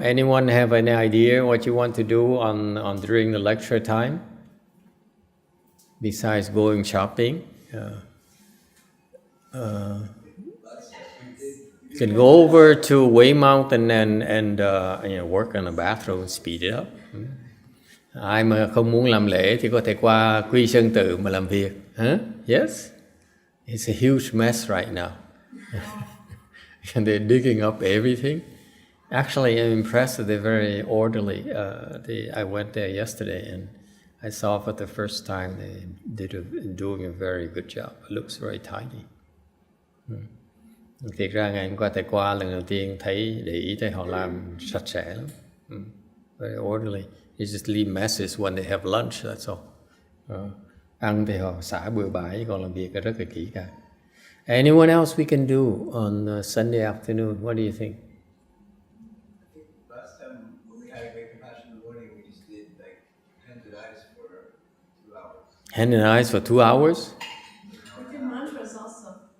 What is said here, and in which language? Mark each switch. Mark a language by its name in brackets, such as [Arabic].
[English] Anyone have any idea what you want to do on during the lecture time? Besides going shopping? You can go over to Way Mountain and work on the bathroom and speed it up. [Vietnamese] Ai mà không muốn làm lễ thì có thể qua Quy Sơn Tự mà làm việc. [English] Huh? Yes? It's a huge mess right now. And they're digging up everything. Actually, I'm impressed that they're very orderly. I went there yesterday and I saw for the first time they're doing a very good job. It looks very tidy. [Vietnamese] Thiệt ra ngày hôm qua thầy qua lần đầu tiên thấy để ý thấy họ làm sạch sẽ lắm. [English] Very orderly. You just leave messes when they have lunch, that's all. [Vietnamese] Ăn thì họ xả bừa bãi, còn làm việc rất là kỹ càng. [English] Anyone else we can do on Sunday afternoon? What do you think? Last time when we had a Great Compassion in the morning, we just did like hands and eyes for 2 hours. Hand and eyes for 2 hours? We did mantras also.